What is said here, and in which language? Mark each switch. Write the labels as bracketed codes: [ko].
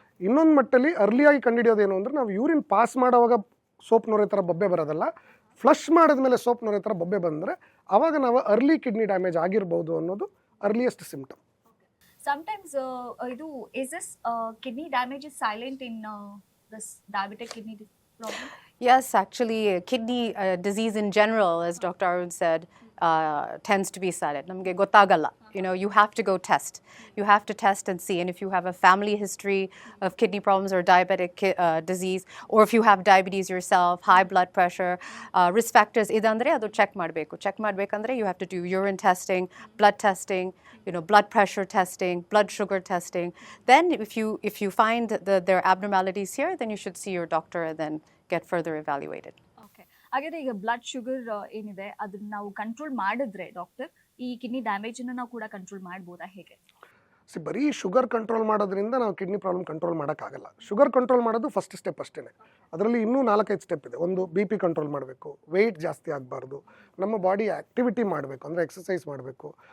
[kn] ಇನ್ನೊಂದು ಮಟ್ಟಲ್ಲಿ ಅರ್ಲಿಯಾಗಿ ಕಂಡುಹಿಡಿಯೋದೇನು ಅಂದರೆ, ನಾವು ಯೂರಿನ್ ಪಾಸ್ ಮಾಡೋವಾಗ ಸೋಪ್ ನೊರೆ ಥರ ಬೊಬ್ಬೆ ಬರೋದಲ್ಲ, ಫ್ಲಶ್ ಮಾಡಿದ್ಮೇಲೆ ಸೋಪ್ ನೊರೆ ಥರ ಬೊಬ್ಬೆ ಬಂದರೆ ಆವಾಗ ನಾವು ಅರ್ಲಿ ಕಿಡ್ನಿ ಡ್ಯಾಮೇಜ್ ಆಗಿರ್ಬೋದು ಅನ್ನೋದು ಅರ್ಲಿಯೆಸ್ಟ್ ಸಿಮ್ಟಮ್. [en] sometimes [kn] ಇದು [en] Is this kidney damage is silent in this diabetic kidney problem? Yes, actually, kidney disease in general, as Dr. Arun said, tends to be silent. [kn] Namge gotagalla. [en] You have to go test. You have to test and see. And if you have a family history of kidney problems or diabetic disease, or if you have diabetes yourself, high blood pressure, risk factors, [kn] idandre adu check ಮಾಡಬೇಕು. Check ಮಾಡಬೇಕಂದ್ರೆ [en] you have to do urine testing, blood testing, blood pressure testing, blood sugar testing. Then if you find there are abnormalities here, then you should see your doctor and then get further evaluated. [kn] Okay, ಹಾಗಾದ್ರೆ ಈಗ blood sugar ಏನಿದೆ ಅದನ್ನ ನಾವು control ಮಾಡಿದ್ರೆ doctor, ಈ kidney damage ಅನ್ನು ನಾವು ಕೂಡ ಕಂಟ್ರೋಲ್ ಮಾಡ್ಬೋದಾ, ಹೇಗೆ? ಬರೀ ಶುಗರ್ ಕಂಟ್ರೋಲ್ ಮಾಡೋದ್ರಿಂದ ನಾವು ಕಿಡ್ನಿ ಪ್ರಾಬ್ಲಮ್ ಕಂಟ್ರೋಲ್ ಮಾಡೋಕ್ಕಾಗಲ್ಲ. ಶುಗರ್ ಕಂಟ್ರೋಲ್ ಮಾಡೋದು ಫಸ್ಟ್ ಸ್ಟೆಪ್ ಅಷ್ಟೇ. ಅದರಲ್ಲಿ ಇನ್ನೂ 4-5 ಸ್ಟೆಪ್ ಇದೆ. ಒಂದು BP ಕಂಟ್ರೋಲ್ ಮಾಡಬೇಕು, ವೆಯ್ಟ್ ಜಾಸ್ತಿ ಆಗಬಾರ್ದು, ನಮ್ಮ ಬಾಡಿ ಆ್ಯಕ್ಟಿವಿಟಿ ಮಾಡಬೇಕು, ಅಂದರೆ ಎಕ್ಸಸೈಸ್ ಮಾಡಬೇಕು.